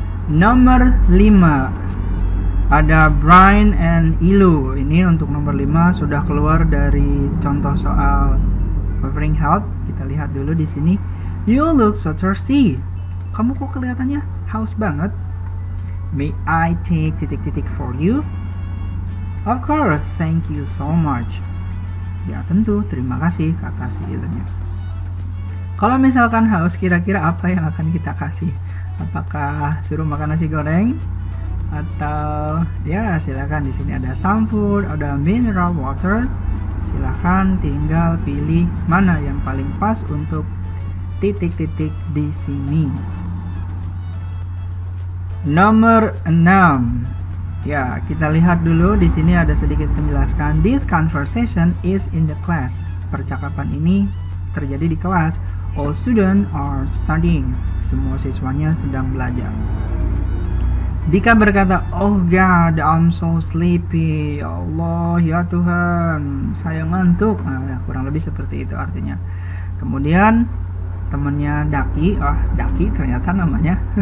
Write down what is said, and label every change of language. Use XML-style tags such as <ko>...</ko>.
<id>Nomor 5 ada Brian and Ilu. Ini untuk nomor 5 sudah keluar dari contoh soal offering help. Kita lihat dulu di sini.</id> <en>You look so thirsty.</en> <id>Kamu kok kelihatannya haus banget?</id> <en>May I take titik-titik for you? Of course, thank you so much.</en> <id>Ya tentu, terima kasih, kata si Ilunya. Kalau misalkan haus, kira-kira apa yang akan kita kasih? Apakah suruh makan nasi goreng? Atau ya silakan, di sini ada some food, ada mineral water. Silakan tinggal pilih mana yang paling pas untuk titik-titik di sini. Nomor 6. Ya, kita lihat dulu di sini ada sedikit penjelasan.</id> <en>This conversation is in the class.</en> <id>Percakapan ini terjadi di kelas.</id> <en>All students are studying.</en> <id>Semua siswanya sedang belajar. Dika berkata,</id> <en>"Oh God, I'm so sleepy."</en> <id>Ya Allah, ya Tuhan, saya ngantuk. Nah, kurang lebih seperti itu artinya. Kemudian temannya Daki, Daki ternyata namanya.</id>